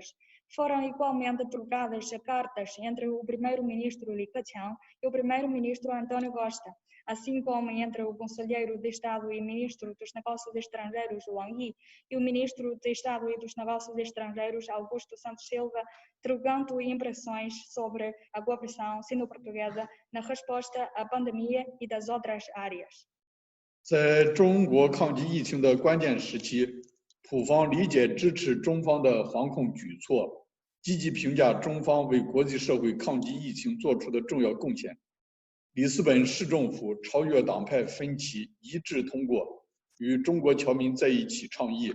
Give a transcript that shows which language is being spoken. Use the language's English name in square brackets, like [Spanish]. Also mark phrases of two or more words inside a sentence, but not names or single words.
[Portuguese] Foram igualmente trocadas cartas entre o primeiro-ministro Li Keqiang e o primeiro-ministro António Costa, assim como entre o conselheiro de Estado e ministro dos Negócios Estrangeiros Wang Yi e o ministro de Estado e dos Negócios Estrangeiros Augusto Santos Silva, trocando impressões sobre a cooperação sino-portuguesa na resposta à pandemia e das outras áreas. [Chinese] 在中国抗击疫情的关键时期，普方理解支持中方的防控举措，积极评价中方为国际社会抗击疫情做出的重要贡献。里斯本市政府超越党派分歧，一致通过与中国侨民在一起倡议。